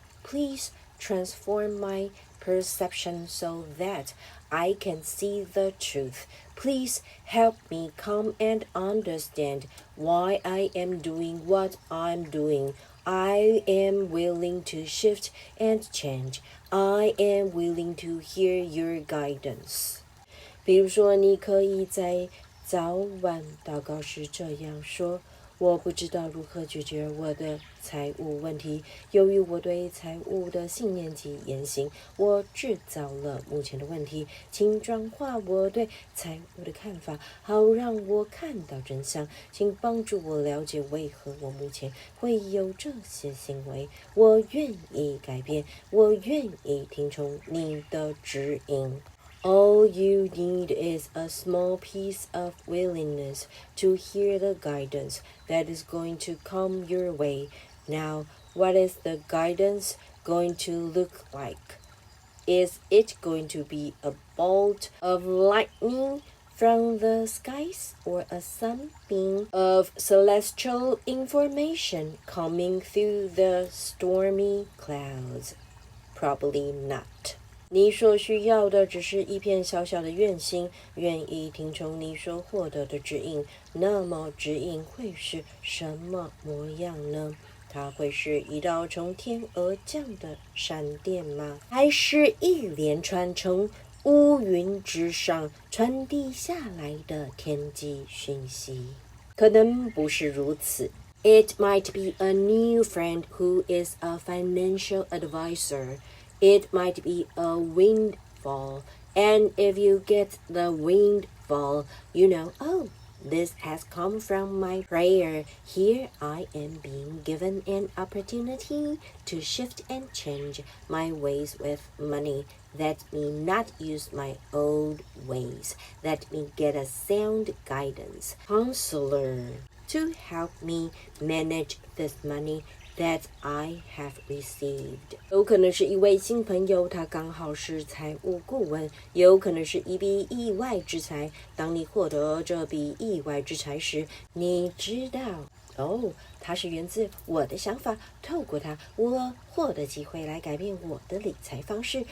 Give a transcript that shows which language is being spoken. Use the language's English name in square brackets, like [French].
[English] Please transform my perception so that I can see the truth. Please help me come and understand why I am doing what I'm doing. I am willing to shift and change. I am willing to hear your guidance. [Chinese] 比如说，你可以在早晚祷告时这样说：我不知道如何解决我的财务问题，由于我对财务的信念及言行，我制造了目前的问题。请转化我对财务的看法，好让我看到真相。请帮助我了解为何我目前会有这些行为。我愿意改变，我愿意听从你的指引。 [English] All you need is a small piece of willingness to hear the guidance that is going to come your way. Now, what is the guidance going to look like? Is it going to be a bolt of lightning from the skies or a sunbeam of celestial information coming through the stormy clouds? Probably not. [Chinese] 你所需要的只是一片小小的愿心，愿意听从你所获得的指引。那么指引会是什么模样呢？它会是一道从天而降的闪电吗？还是一连串从乌云之上传递下来的天际讯息？可能不是如此。 [English] It might be a new friend who is a financial advisor.It might be a windfall, and if you get the windfall, you know, oh, this has come from my prayer. Here I am being given an opportunity to shift and change my ways with money. Let me not use my old ways. Let me get a sound guidance counselor to help me manage this money.That I have received. [Chinese] 有可能是一位新朋友，他刚好是财务顾问；有可能是一笔意外之财。当你获得这笔意外之财时，你知道，它是源自我的想法。透过它，我获得机会来改变我的理财方式。